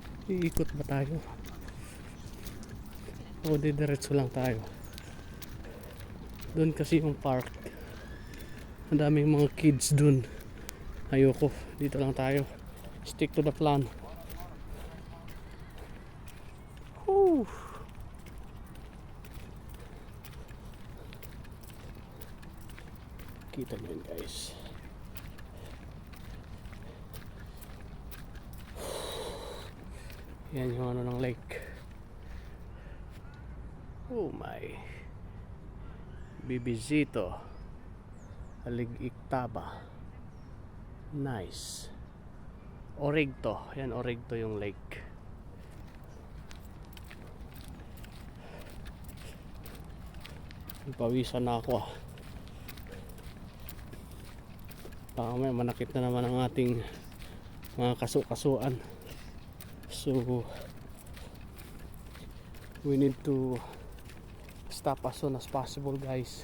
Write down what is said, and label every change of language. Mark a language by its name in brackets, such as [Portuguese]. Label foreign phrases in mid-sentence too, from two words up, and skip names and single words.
[Filipino] Iikot ba tayo? O diretso lang tayo? Doon kasi yung park. Ang daming mga kids doon. Ayoko. Dito lang tayo. [English] Stick to the plan. Whew. [Filipino] Kita nyo yun guys. Yan yung ano ng lake. [English] Oh my. [Filipino] Bibisito. Alig-Iktaba. Nice. Origto. Yan, Origto yung lake. Pawisan na ako ah. Baka may manakit na naman ang ating mga kaso-kasuan. [English] So we need to stop as soon as possible guys.